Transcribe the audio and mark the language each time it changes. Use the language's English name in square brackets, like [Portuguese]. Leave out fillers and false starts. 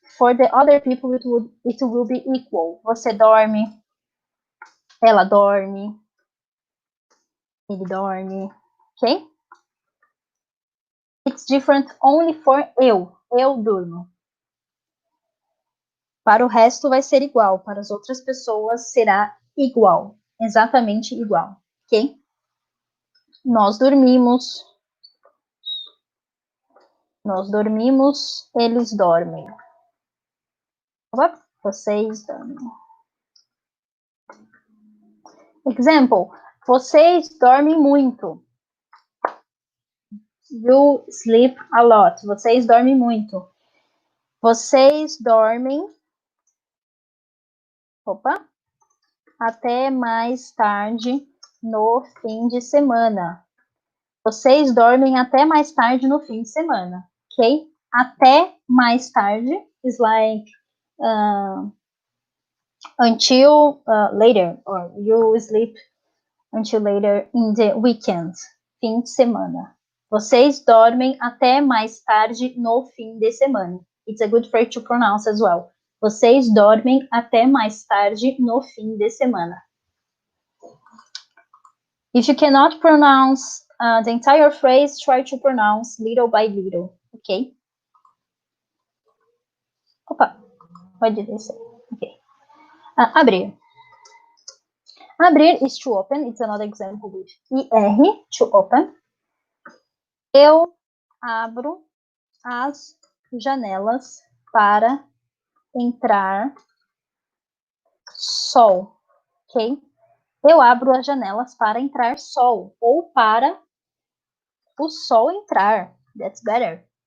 [English] For the other people, it will be equal. [Portuguese] Você dorme. Ela dorme. Ele dorme. Okay? [English] It's different only for eu. [Portuguese] Eu durmo. Para o resto vai ser igual. Para as outras pessoas será igual. Exatamente igual. Ok? Nós dormimos. Nós dormimos. Eles dormem. Opa, vocês dormem. Example. Vocês dormem muito. [English] You sleep a lot. [Portuguese] Vocês dormem muito. Vocês dormem. Opa. Até mais tarde no fim de semana. Vocês dormem até mais tarde no fim de semana. Ok? Até mais tarde [English] is like until later, or you sleep until later in the weekend. [Portuguese] Fim de semana. Vocês dormem até mais tarde no fim de semana. [English] It's a good phrase to pronounce as well. [Portuguese] Vocês dormem até mais tarde no fim de semana. [English] If you cannot pronounce the entire phrase, try to pronounce little by little, okay? Opa, what did I say? Okay. Abrir. Abrir is to open. It's another example with IR, to open. [Portuguese] Eu abro as janelas para entrar sol, ok? Eu abro as janelas para entrar sol, ou para o sol entrar. [English] That's better.